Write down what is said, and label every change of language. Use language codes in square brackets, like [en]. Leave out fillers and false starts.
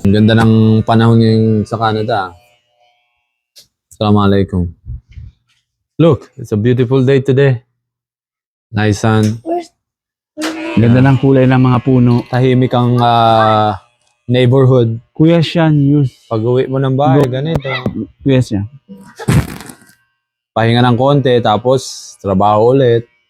[tl] Ang ganda ng panahon yung sa Canada. [ar] Assalamualaikum. [en] Look, it's a beautiful day today. Nice sun. [tl] Ganda ng kulay ng mga puno. Tahimik ang neighborhood. Kuya Sean, Pag uwi mo ng bahay, ganito. Kuya Sean. Pahinga ng konti, tapos trabaho ulit.